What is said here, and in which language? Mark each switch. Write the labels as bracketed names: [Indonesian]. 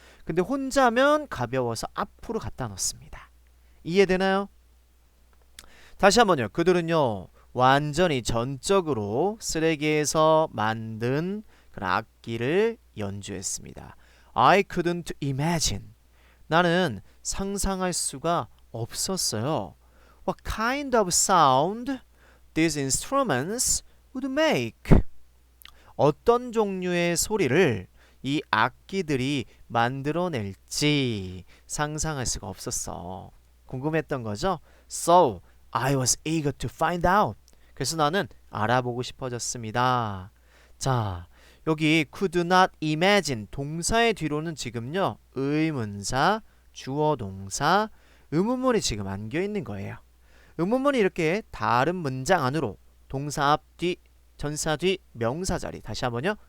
[Korean] 근데 혼자면 가벼워서 앞으로 갖다 놓습니다. 이해되나요? 다시 한번요. 그들은요. 완전히 전적으로 쓰레기에서 만든 그런 악기를 연주했습니다. [English] I couldn't imagine. [Korean] 나는 상상할 수가 없었어요. [English] What kind of sound these instruments would make? [Korean] 어떤 종류의 소리를 이 악기들이 만들어낼지 상상할 수가 없었어. 궁금했던 거죠? [English] So, I was eager to find out. [Korean] 그래서 나는 알아보고 싶어졌습니다. 자, 여기 could not imagine 동사의 뒤로는 지금요. 의문사, 주어 동사, 의문문이 지금 안겨 있는 거예요. 의문문이 이렇게 다른 문장 안으로 동사 앞뒤, 전사 뒤, 명사 자리. 다시 한번요.